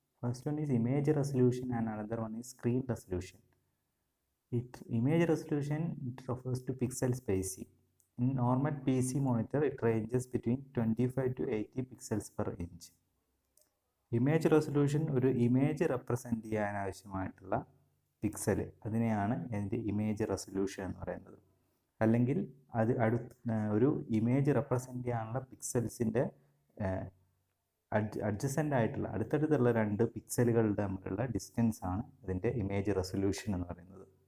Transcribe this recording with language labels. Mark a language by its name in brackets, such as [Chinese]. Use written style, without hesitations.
[English] First one is image resolution and another one is screen resolution. Image resolution, it refers to pixel spacing. In normal PC monitor, it ranges between 25 to 80 pixels per inch. [Malayalam] Image resolution ഒരു image represent ചെയ്യാൻ ആവശ്യമായിട്ടുള്ള pixel, അതിനെയാണ് എൻ്റെ image resolution എന്ന് പറയുന്നത്. അല്ലെങ്കിൽ ഒരു image represent ചെയ്യാനുള്ള പിക്സൽസിൻ്റെ അഡ്ജസൻ്റ് ആയിട്ടുള്ള അടുത്തടുത്തുള്ള രണ്ട് പിക്സലുകളുടെ തമ്മിലുള്ള ഡിസ്റ്റൻസ് ആണ് അതിൻ്റെ ഇമേജ് റെസൊല്യൂഷൻ എന്ന് പറയുന്നത്.